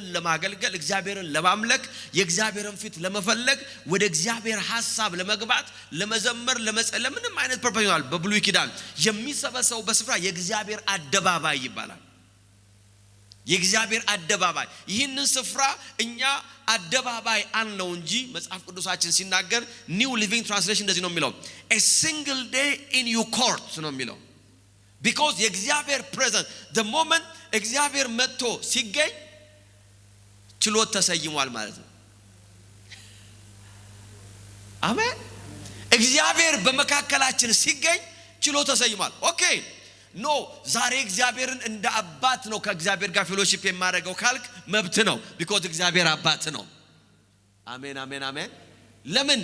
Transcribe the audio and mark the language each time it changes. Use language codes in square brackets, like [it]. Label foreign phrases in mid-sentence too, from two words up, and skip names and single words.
[am] ለማገልገል እግዚአብሔርን ለማምለክ የእግዚአብሔርን ፊት ለመፈለግ ወደ እግዚአብሔር ሐሳብ ለመግባት ለመዘመር ለመጸለይ ምንም አይነት ፐርፐዝ ይላል። በብሉይ ኪዳን የሚሰበሰው በስፍራ የእግዚአብሔር አደባባይ ይባላል። የእግዚአብሔር አደባባይ። ይህንን ስፍራ እኛ አደባባይ አንለው እንጂ መጽሐፍ ቅዱሳችን ሲናገር ኒው ሊቪንግ ትራንስሌሽን እንደዚህ ነው የሚለው [en] a single day in your court [am] ነው የሚለው። because የእግዚአብሔር [en] presence the moment [am] እግዚአብሔር መጥቶ ሲገኝ ችሎት ተሰይሟል ማለት ነው። አሜን። እግዚአብሔር በመካከላችን ሲገኝ ችሎት ተሰይሟል። [en] okay no [am] ዛሬ እግዚአብሔርን እንደ አባት ነው ከእግዚአብሔር ጋር ፌሎሺፕ የማደርገው ካልክ መብት ነው። because እግዚአብሔር አባት ነው። አሜን አሜን አሜን። ለምን?